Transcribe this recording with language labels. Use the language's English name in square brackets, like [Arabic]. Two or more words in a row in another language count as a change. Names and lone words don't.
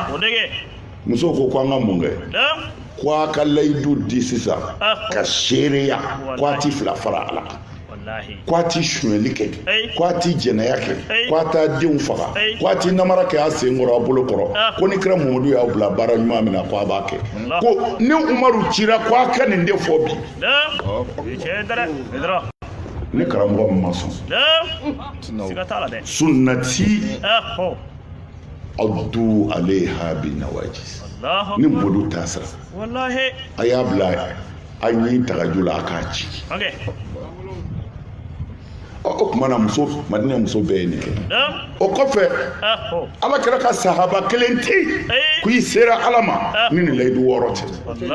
[Bambara] Musow ko an ka mun kɛ ko a ka layidu di sisan ka seereya ko a ti fila fara Ala kan ko a ti sonyɛli kɛ ko a ti jɛnɛya kɛ ko a t'a denw faga ko a ti namara kɛ a sen kɔrɔ a bolo kɔrɔ ko ni kira Muhamadu y'aw bila baara ɲuman min na ko a b'a kɛ ko ni Umaru cira ko a ka nin de fɔ bi. Ne karamɔgɔ min ma sɔn [Arabic] سنتي عضوا عليها بالنواجذ [Bambara] ni bolu t'a sara a y'a bila a ɲi tagaju la a k'a ci. O kumana Madinɛ muso bɛɛ ye nin kɛ. O kɔfɛ Ala kɛra ka sahaba kelen tɛ yen k'i sera Ala ma ni nin layidu 6 tɛ.